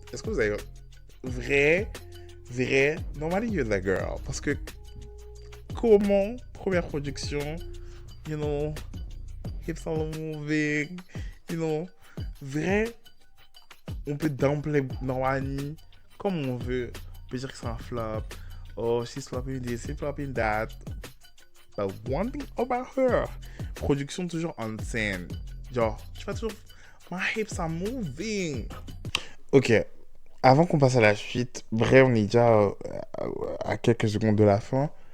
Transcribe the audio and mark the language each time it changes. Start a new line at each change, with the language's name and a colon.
French: Est-ce que vous avez vrai,
English: normally you're the girl.
French: Parce que comment, première production,
English: you know, hips are moving, you know,
French: vrai, on peut downplay Normani comme on veut. On peut dire que c'est un flop.
English: Oh, she's flopping this, she's flopping that. But one thing about her, production
French: toujours on scène. Genre, tu vas toujours,
English: my hips are moving.
French: Ok, avant qu'on passe à la suite, vrai, on est déjà à quelques secondes de la fin.